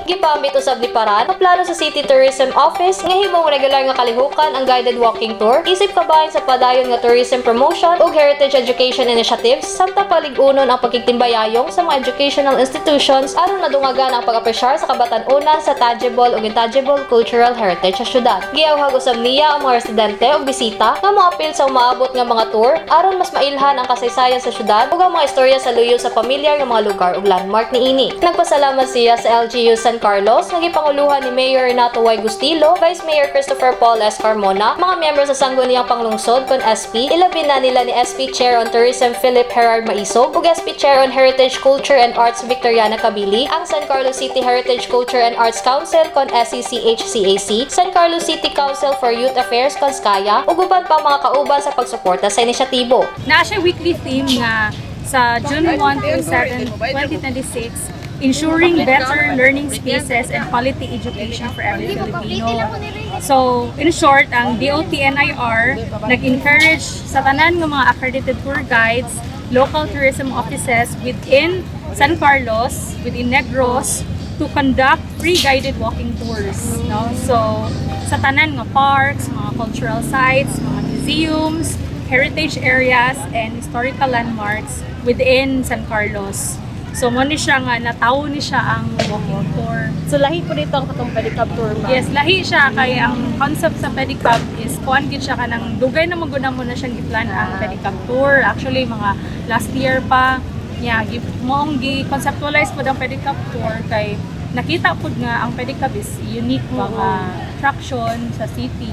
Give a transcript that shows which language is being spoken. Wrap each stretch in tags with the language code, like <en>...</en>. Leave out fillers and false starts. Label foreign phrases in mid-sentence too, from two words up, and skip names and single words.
<ceb>Gipambit usab ni Paran ang plano sa City Tourism Office nga himong regular nga kalihukan ang</ceb> <en>guided walking tour</en> <ceb>isip kabahin sa padayon nga</ceb> <en>tourism promotion</en> <ceb>ug</ceb> <en>heritage education initiatives</en> <ceb>samtang palig-unon ang pagkitimbayayong sa mga</ceb> <en>educational institutions</en> <ceb>aron madungagan ang pag-apresyar sa kabatan-unan sa tangible ug</ceb> <en>intangible cultural heritage</en> <ceb>sa syudad. Giawhag usab niya ang mga residente ug bisita nga moapil sa umaabot nga mga tour aron mas mailhan ang kasaysayan sa syudad ug ang mga istorya sa luyo sa pamilyar nga mga lugar ug landmark niini. Nagpasalamat siya sa LGU San Carlos nga gipanguluhan ni Mayor Renato Y. Gustilo, Vice Mayor Christopher Paul S. Carmona, mga miyembro sa sangguniang panglungsod kon SP, ilabi na nila ni SP Chair on Tourism Philip Herard Maisog ug SP Chair on Heritage Culture and Arts Victoriana Cabili, ang San Carlos City Heritage Culture and Arts Council kon SCCHCAC, San Carlos City Council for Youth Affairs kon SCAYA ug uban pa mga kauban sa pagsuporta sa inisyatibo. Na siya</ceb> <en>weekly theme nga sa June 1 to 7, 2026, ensuring better learning spaces and quality education for every Filipino. So, in short,</en> <ceb>ang DOTNIR nag-encourage sa tanan ng mga</ceb> <en>accredited tour guides local tourism offices within San Carlos, within Negros, to conduct free guided walking tours.</en> <ceb>No?</ceb> <en>So,</en> <ceb>sa tanan nga</ceb> <en>parks, mga cultural sites, mga museums, heritage areas, and historical landmarks within San Carlos.</en> <ceb>So, mo ni siya nga, natawo ni siya ang walking tour. So lahi po dito ang katong pedicab tour ba?</ceb> <en>Yes, lahi siya.</en> <ceb>Kaya ang concept sa pedicab is kuhan gid siya kanang dugay na maguna mo na siyang giplan ang</ceb> <en>pedicab tour.</en> <ceb>Actually, mga last year pa, moong gi-conceptualize po ang</ceb> <en>pedicab tour</en> <ceb>kay nakita po nga ang pedicab is unique mga attraction sa city.</ceb>